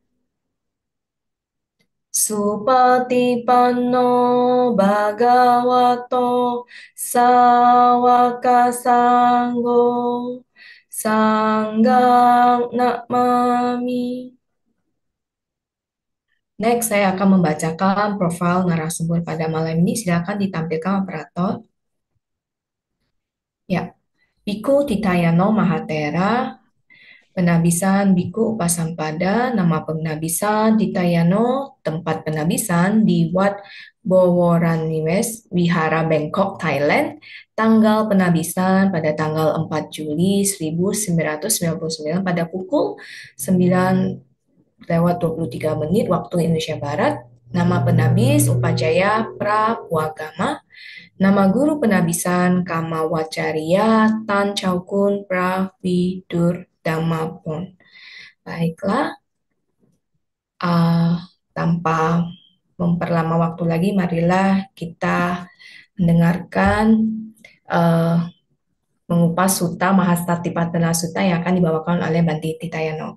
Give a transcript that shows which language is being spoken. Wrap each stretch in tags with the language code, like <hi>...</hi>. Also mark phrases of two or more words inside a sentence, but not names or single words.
<pi>Supatipanno Bhagavato Sawaka Sanggo Sanggang Namami.</pi> <id>Next, saya akan membacakan profil narasumber pada malam ini. Silakan ditampilkan operator. Ya, Biku Titayano Mahatera, Penabisan Biku Upasampada, nama penabisan Ditayano, tempat penabisan di Wat Boworanimes, Wihara Bangkok, Thailand, tanggal penabisan pada tanggal 4 Juli 1999 pada pukul 9:23 waktu Indonesia Barat. Nama penabis Upajaya Prapuagama. Nama guru penabisan Kamawacarya Tan Chaukun Pravidur Damapon. Baiklah, tanpa memperlama waktu lagi, marilah kita mendengarkan uh, mengupas Sutta Mahasatipatthana Sutta yang akan dibawakan oleh Bante Titayano.</id>